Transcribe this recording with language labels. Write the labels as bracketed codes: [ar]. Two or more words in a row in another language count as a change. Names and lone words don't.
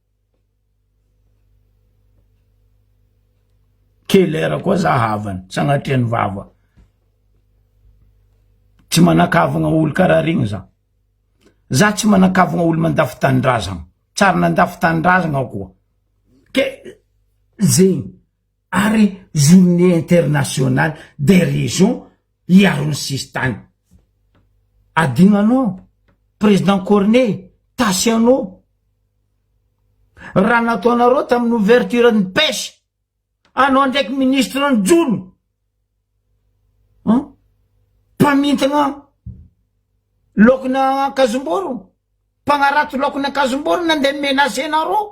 [mg] Kelera koa za havany, sagnatriany vava. Tsy manakavagna olo karaha regny za. Za tsy manakavagna olo mandafy tanindrazagna. Tsara nandafy tanindrazagna koa. Ke zegny, ary [fr] journée internationale des régions [mg] iarony sistany. Adignanao, président Corneille, Tasianao. Raha nataonareo tamin'ny ouverture ny pêche, anao ndraiky ministre ny jono. Mpamintagna lokona Kazomboro, mpagnarato lokona Kazomboro nandeha menacenareo.